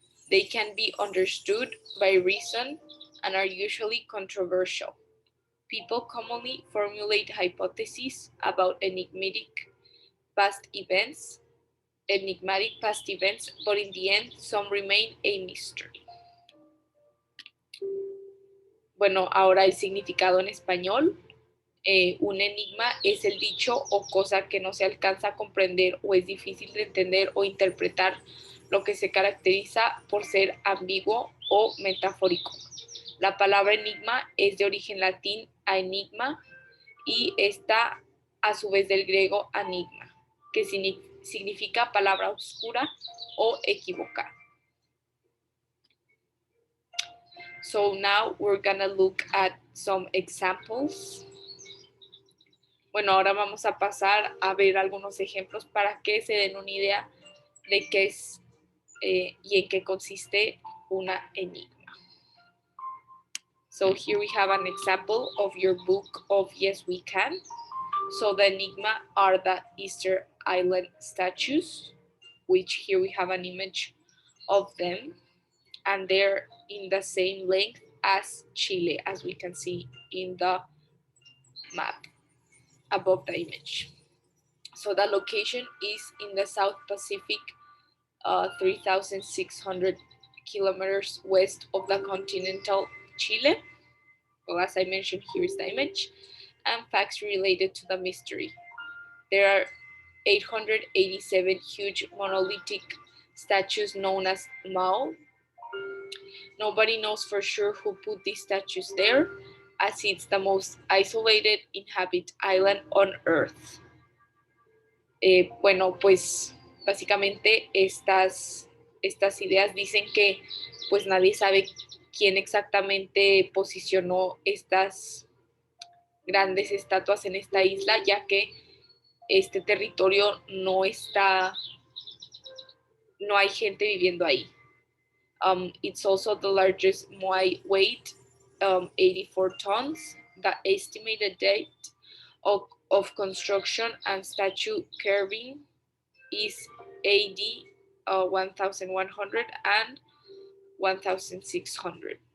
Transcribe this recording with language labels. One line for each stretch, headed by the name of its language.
English: They can be understood by reason and are usually controversial. People commonly formulate hypotheses about enigmatic past events, but in the end, some remain a mystery.
Spanish: Bueno, ahora el significado en español. Un enigma es el dicho o cosa que no se alcanza a comprender o es difícil de entender o interpretar, lo que se caracteriza por ser ambiguo o metafórico. La palabra enigma es de origen latín a enigma y esta a su vez del griego anigma, que significa palabra oscura o equivocada.
English: So now we're gonna look at some examples.
Spanish: Bueno, ahora vamos a pasar a ver algunos ejemplos para que se den una idea de qué es y en qué consiste una enigma.
English: So here we have an example of your book of Yes We Can. So the enigma are the Easter Island statues, which here we have an image of them, and they're in the same length as Chile, as we can see in the map above the image. So the location is in the South Pacific, 3,600 kilometers west of the continental Chile. Well, as I mentioned, here is the image. And facts related to the mystery. There are 887 huge monolithic statues known as Mao. Nobody knows for sure who put these statues there, as it's the most isolated inhabited island on Earth.
Spanish: Bueno, pues básicamente estas ideas dicen que pues nadie sabe quién exactamente posicionó estas grandes estatuas en esta isla, ya que este territorio no hay gente viviendo ahí.
English: It's also the largest Moai weight, 84 tons. The estimated date of construction and statue carving is AD 1100 and 1600.